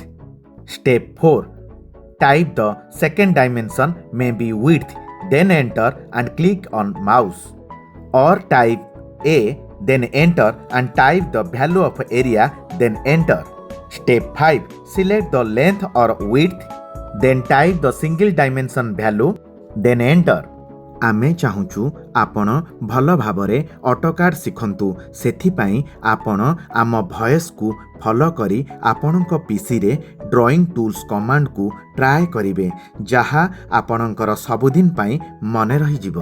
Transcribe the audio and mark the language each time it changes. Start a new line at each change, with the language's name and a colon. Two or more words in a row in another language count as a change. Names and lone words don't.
English: Step 4, type the second dimension, may be width, then enter and click on mouse. Or type A, then enter and type the value of area, then enter. Step 5, select the length or width, then type the single dimension value, then enter.
Odia: ଆମେ ଚାହୁଁଛୁ ଆପଣ ଭଲ ଭାବରେ ଅଟୋକାଡ୍ ଶିଖନ୍ତୁ। ସେଥିପାଇଁ ଆପଣ ଆମ ଭଏସ୍କୁ ଫଲୋ କରି ଆପଣଙ୍କ ପିସିରେ
English: drawing tools
Odia: କମାଣ୍ଡକୁ ଟ୍ରାଏ କରିବେ, ଯାହା ଆପଣଙ୍କର ସବୁଦିନ ପାଇଁ ମନେ ରହିଯିବ।